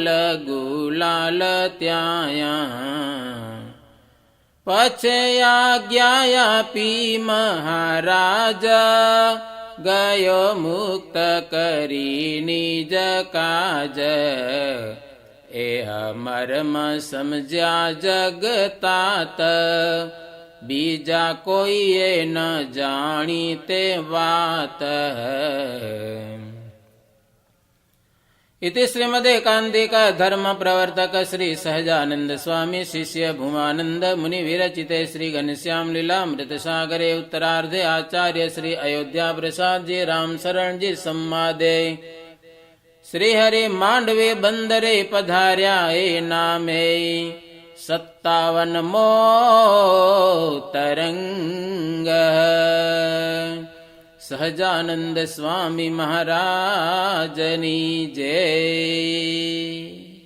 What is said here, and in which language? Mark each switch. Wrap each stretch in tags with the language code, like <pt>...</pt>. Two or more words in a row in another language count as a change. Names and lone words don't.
<gu>ગુલાલ ત્યાં પછી આજ્ઞા આપી મહારાજા ગયો મુક્ત કરી નિજ કાજ એ મર્મ સમજ્યા જગતાત બીજા કોઈએ ન જાણી તે વાત</gu> <sa>इति श्रीमदेकान्तिक धर्म प्रवर्तक श्री सहजानंद स्वामी शिष्य भूमानंद मुनि विरचिते श्री घनश्याम लीलामृत सागरे उत्तरार्धे आचार्य श्री अयोध्या प्रसाद जी राम शरण जी संवादे श्री हरि</sa> <gu>માંડવે બંદરે પધાર્યા એ નામે 57મો તરંગ સહજાનંદ સ્વામી મહારાજની જય।</gu>